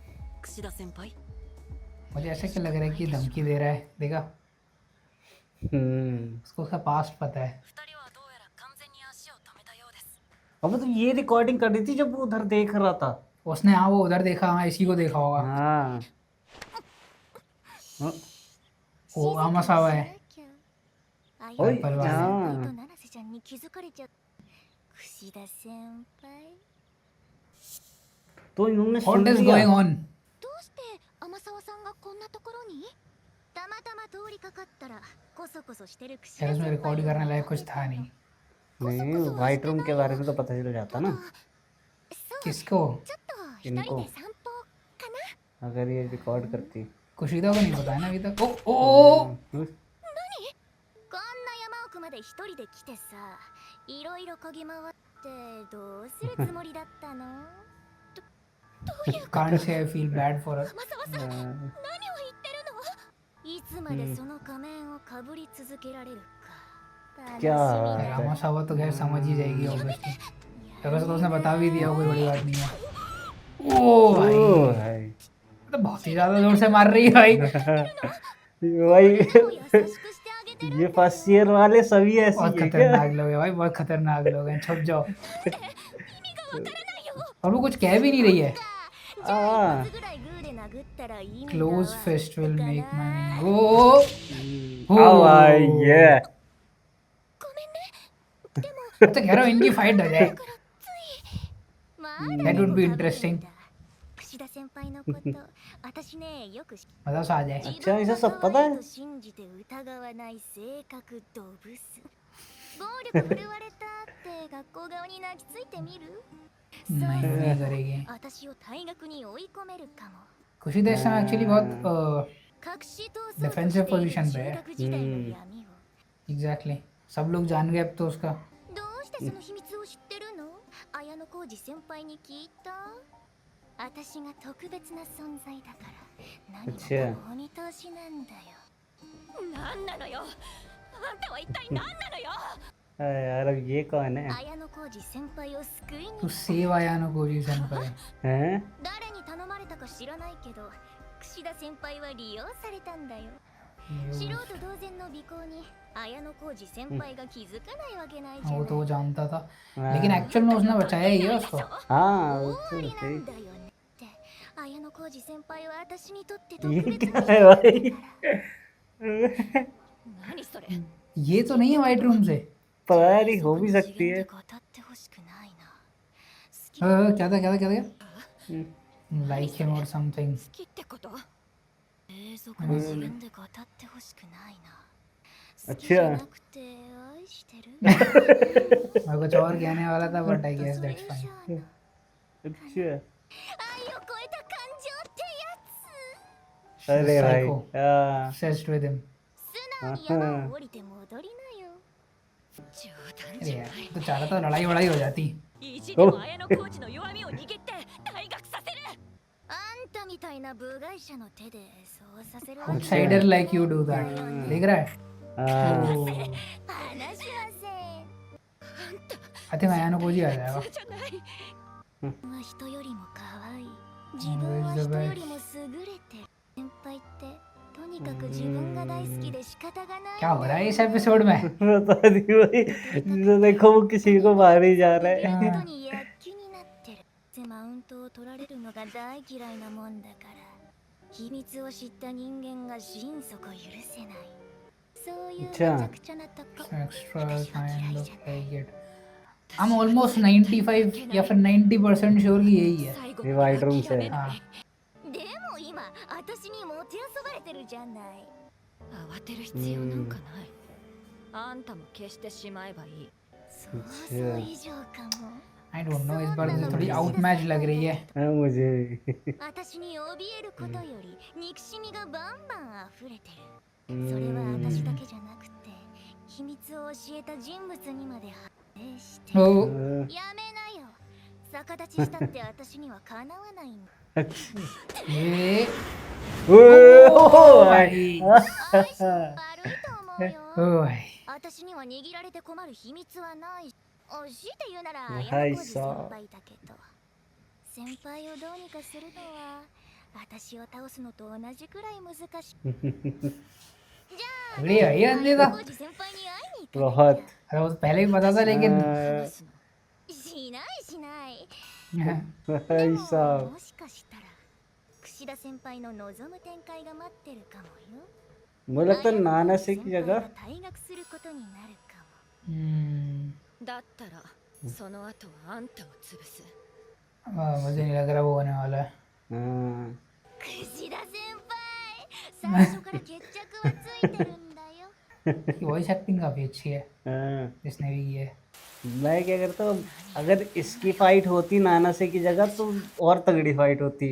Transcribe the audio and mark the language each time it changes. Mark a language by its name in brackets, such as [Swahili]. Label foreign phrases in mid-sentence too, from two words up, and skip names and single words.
[Japanese] 櫛田先輩。 [Hindi] मुझे ऐसा क्या लग रहा है कि ये धमकी दे रहा है. देखा, उसको उसका पास्ट पता है. [Japanese] 二人はどうやら完全に足を止めたようです。 [Hindi] अब तो ये रिकॉर्डिंग कर रही थी जब वो उधर देख रहा था। उसने हाँ वो उधर देखा, हाँ इसी को देखा होगा. हाँ वो आमासावा है. [Japanese] あい ओए やっぱりは [Hindi] हाँ [Japanese] と七瀬ちゃんに気づかれちゃった。櫛田先輩 [Hindi] तो इन्होंने सुन [English] What is [Hindi] लिया। [English] going on? [Japanese] どうして天沢さんがこんなところに？たまたま通りかかったらコソコソしてる櫛田 [Hindi] यार [Japanese] 先 [Hindi] उसमें [Japanese] 輩 [Hindi] रिकॉर्ड करने लायक कुछ था नहीं. नहीं व्हाइट रूम के बारे में तो पता चल जाता ना। [Japanese] そう [Hindi] किसको? [Japanese] ちょっと一人で散歩かな [Hindi] अगर ये रिकॉर्ड करती। कुशिदा को नहीं पता है ना अभी तक। ओ ओ [Japanese] うんこんな山奥まで一人で来てさ、いろいろ嗅ぎ回ってどうするつもりだったの？どういうこと？ [English] can't say I feel bad for her. [Japanese] 天沢さん、何を言ってるの？いつまでその仮面をかぶり続けられるか。楽しみ [Hindi] क्या [Japanese] だ。 [Hindi] रामा सावा तो खैर समझ ही जाएगी ऑब्वियसली। अगर तो उसने बता भी दिया कोई बड़ी बात नहीं है। ओ भाई ओ भाई तो बहुत ही ज्यादा जोर से मार रही है भाई। भाई [Japanese] 優しくしてあげてる。 [Hindi] ये फर्स्ट ईयर वाले सभी ऐसे बहुत ही है क्या? खतरनाक लोग हैं भाई, बहुत खतरनाक लोग हैं। छुप जाओ। और वो कुछ कह भी नहीं रही है। [Japanese] じゃあ一発ぐらいグーで殴ったら意味が [English] Close [Japanese] わ [English] fist will [Japanese] か [English] make [Japanese] な [English] my go. [Hindi] ओ भाई ये [Japanese] ごめんね。 [Hindi] मैं तो कह रहा हूँ इनकी फाइट हो जाए। [Japanese] ま [English] That would be interesting. [Japanese] 串田先輩のこと私ねよく知って [Hindi] मजा सा आ जाए। अच्छा इसे सब पता है [Japanese] と信じて疑わない性格ドブス暴力振るわれたって学校側に泣きついてみる [Hindi] नहीं नहीं करेगी। [Japanese] 私を退学に追い込めるかも [Hindi] कुशिदा इस समय एक्चुअली बहुत [Japanese] 隠し通そうと [English] Defensive [Japanese] している [English] position [Japanese] 中 [Hindi] पे है। [Japanese] 学時代の闇を [Hindi] एग्जैक्टली सब लोग जान गए अब तो उसका। [Japanese] どうしてその秘密を知ってるの綾小路先輩に聞いた私が特別な存在だから何もお見通しなんだよ何なのよ。あんたは一体何なのよ。 [Hindi] यार अब ये कौन है [Japanese] 綾小路先輩を救いに [Hindi] तू सेव आया ना कोजी सेंपाई। हैं [Japanese] 誰に頼まれたか知らないけど櫛田先輩は利用されたんだよ素人同然の尾行に綾小路先輩が気づかないわけないじゃ [Hindi] वो [Japanese] ない [Hindi] तो वो जानता था लेकिन एक्चुअल में उसने बचाया ही है उसको। हाँ वो [Japanese] 終 [Hindi] तो [Japanese] わりな [Hindi] सही [Japanese] んだよねって綾小路先輩は私にとって [Hindi] ये [Japanese] 特別 [Hindi] क्या [Japanese] な [Hindi] है भाई [Japanese] 何それ。 [Hindi] ये तो नहीं है वाइट रूम से। पता नहीं हो भी सकती है [Japanese] 語ってほしくないな好き好 [Hindi] क्या था क्या था क्या था? [English] Like him or something. [Japanese] きってこと永続の次元で語ってほしくないな好きじゃなくて愛してる [Hindi] मैं कुछ और कहने वाला था [English] but I guess that's fine. [Hindi] अच्छा [Japanese] 愛を超えた感情ってやつ [Hindi] अरे भाई [English] Psycho. [Hindi] हाँ [English] Obsessed with him. [Japanese] 素直に山を降りて戻りなよ冗談 [Hindi] अरे [Japanese] じゃな [Hindi] यार [Japanese] い。 [Hindi] तो चाह रहा था लड़ाई वड़ाई हो जाती। [Japanese] 意地でも綾小路の弱みを握って退学させる。あんたみたいな部外者の手でそうさせるわけ [English] Outsider like you do that. [Hindi] देख रहा है? हाँ [English] Oh, [Japanese] 話しません [English] I think [Hindi] आयानो कोजी आ जाएगा. [Japanese] じゃない。は人よりも可愛い自分は人よりも優れてる先輩ってとにかく自分が大好きで仕方がない [Hindi] क्या हो रहा है इस एपिसोड में? बता दी भाई जो देखो वो किसी को मार ही जा रहा है [Japanese] 本当に躍起になってるマウントを取られるのが大嫌いなもんだから秘密を知った人間が心底許せないそういうめちゃくちゃなとこ [English] Extra kind of like it. I'm almost 95 [Hindi] या फिर 90% श्योर कि यही है. [Japanese] 最後 [Hindi] ये वाइट रूम से है। हाँ. [Japanese] でも今私にもてあそばれてるじゃない慌てる必要なんかない。あんたも消してしまえばいい。想像以上かも [English] I don't know [Hindi] इस बार मुझे थोड़ी आउटमैच लग रही है. हाँ मुझे भी [Japanese] 私に怯えることより憎しみがバンバン溢れてるそれは私だけじゃなくて秘密を教えた人物にまで発生してる [English] Oh, [Japanese] やめなよ逆立ちしたって私にはかなわないんだ [Hindi] ये ओ भाई. [Japanese] 相性悪いと思うよ [Hindi] ओ भाई. [Japanese] 私には握られて困る秘密はない惜しいて言うならはい山小路先さ輩だけど先輩をどうにかするのは私を倒すのと同じくらい難しい [Hindi] अरे भाई अंधे था. [Japanese] 山小路先輩に会いに行かな [Hindi] बहुत [Japanese] きゃ [Hindi] अरे वो तो पहले ही पता था लेकिन [Japanese] あしないしないーで [Hindi] भाई [Japanese] も [Hindi] साहब [Japanese] もしかしたら櫛田先輩の望む展開が待ってるかもよ [Hindi] मुझे लगता है नाना से की [Japanese] 先輩 [Hindi] जगह [Japanese] が退学することになるかもだったらその後はあんたを潰す。 [Hindi] मुझे नहीं लग रहा वो होने वाला है. हाँ [Japanese] 櫛田先輩最初から決着はついてるんだよ [Hindi] वॉइस एक्टिंग काफी अच्छी है हाँ जिसने भी की है. मैं क्या करता हूँ, अगर इसकी फाइट होती नाना से की जगह तो और तगड़ी फाइट होती।